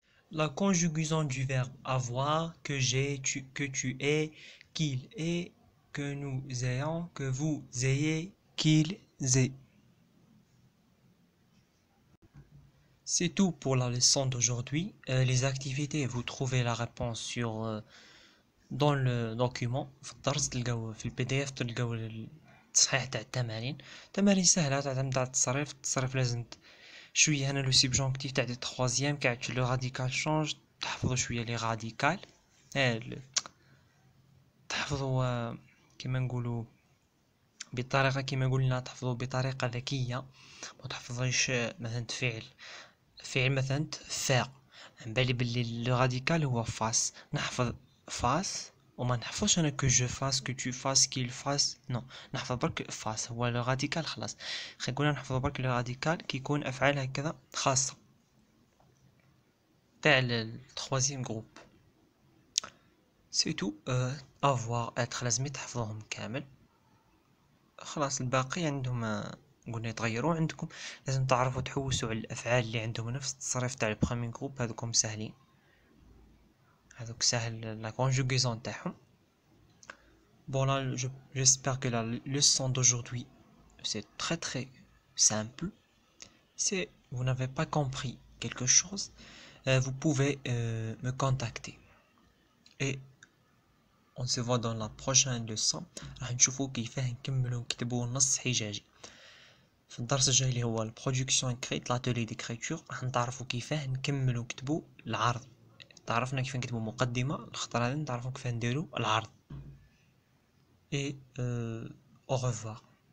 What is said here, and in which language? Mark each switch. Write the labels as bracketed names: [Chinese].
[French] La conjugaison du verbe avoir, que j'ai, que tu es, qu'il est, que nous ayons, que vous ayez, qu'ils aient. C'est tout pour la leçon d'aujourd'hui. Les activités, vous trouvez la réponse sur dans le document. [Arabic] في الدرس تلقاو في البي دي اف تلقاو التصحيح تاع التمارين. تمارين سهله تعتمد على التصريف لازم شويه. هنا لو سيبجونكتيف تاع دي تخوازيام كاع لو راديكال شونج تحفظوا شويه لي راديكال. تحفظوا كيما نقولوا بطريقه كيما قلنا تحفظوا بطريقه ذكيه. ما تحفظوش مثلا فعل مثلا فاء عن بالي باللي لو راديكال هو فاس. نحفظ فاس وما نحفظش انا كو جو فاس كو تو فاس كيل فاس نو. نحفظ برك فاس هو لو راديكال خلاص. خلينا نقول نحفظ برك لو راديكال كي يكون افعال هكذا خاصه تاع التخوازيام جروب. سي تو افوار اتر لازم تحفظوهم كامل. خلاص الباقي عندهم قلنا يتغيروا. عندكم لازم تعرفوا تحوسوا على الافعال اللي عندهم نفس التصريف تاع البروميير جروب. هذوكم ساهلين. هذوك ساهل لا كونجوغيزون تاعهم. [French] Bon là, j'espère que la leçon d'aujourd'hui c'est très simple. Si vous n'avez pas compris quelque chose, vous pouvez me contacter. Et on se voit dans la prochaine leçon. [Arabic] راح نشوفوا كيفاه نكملوا نكتبوا النص حجاجي. في الدرس الجاي اللي هو البرودكسيون [French] écrite l'atelier d'écriture [Arabic] راح نتعرفوا كيفاه نكملوا نكتبوا العرض. تعرفنا كيف نكتبوا مقدمة الخطرة هذه نتعرفوا كيف نديروا العرض. [French] Et au revoir.